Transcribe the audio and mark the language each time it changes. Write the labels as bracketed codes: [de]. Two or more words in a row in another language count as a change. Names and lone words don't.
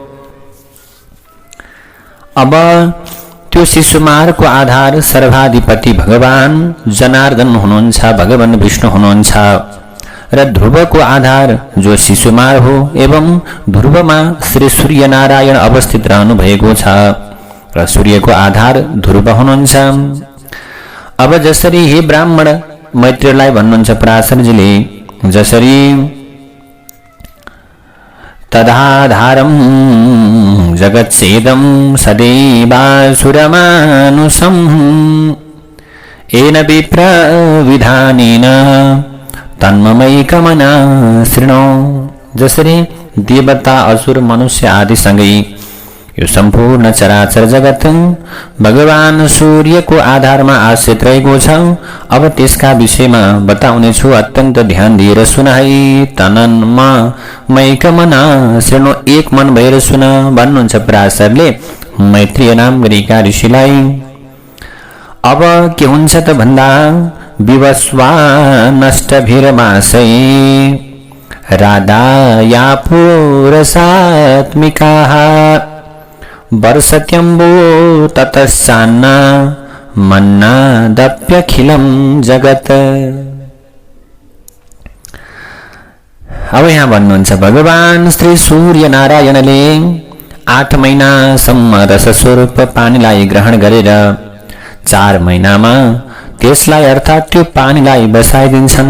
[ne] अब त्यो शिशुमारको आधार सर्वाधिपति भगवान जनार्दन हुनुहुन्छ, भगवान विष्णु हुनुहुन्छ र ध्रुवको आधार जो शिशुमार हो एवं ध्रुवमा श्री सूर्य नारायण अवस्थित रहनु भएको छ र सूर्यको आधार ध्रुव हुनुहुन्छ। अब जसरी हे ब्राह्मण मैत्रेयलाई भन्नुहुन्छ पराशरजीले, जसरी [sa] तदाधारं जगत्सेदं सदैवासुरमानुषं येन विप्रविधानेन तन्ममैकमना शृणु। [ne] जसरी देवता असुर मनुष्य आदिसँगै यो सम्पूर्ण चराचर जगत भगवान सूर्यको आधारमा आश्रित रहेको छ। अब त्यसका विषयमा बताउने छु, अत्यन्त ध्यान दिएर सुन है। [sa] तन्ममैकमना शृणु, [ne] एक मन भएर सुन भन्नुहुन्छ पराशरले मैत्रेय नाम गरेका ऋषिलाई। अब के हुन्छ त भन्दा [sa] विवस्वा नष्टभिरमासै राधाया पुरसात्मिकाः वर्षत्यम्बो ततस्सान्न मन्नादप्यखिलं जगत्। [ne] अब यहाँ भन्नुहुन्छ भगवान श्री सूर्य नारायणले 8 महिनासम्म रसस्वरूप पानीलाई ग्रहण गरेर 4 महिनामा त्यसलाई अर्थात् त्यो पानीलाई बसाइदिन्छन्।